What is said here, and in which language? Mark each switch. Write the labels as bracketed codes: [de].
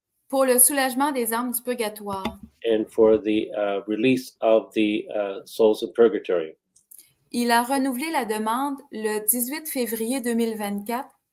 [fr] pour le soulagement des âmes du purgatoire. [en] and for the release of the souls in purgatory. [fr] Il a renouvelé la demande le 18 février 2024.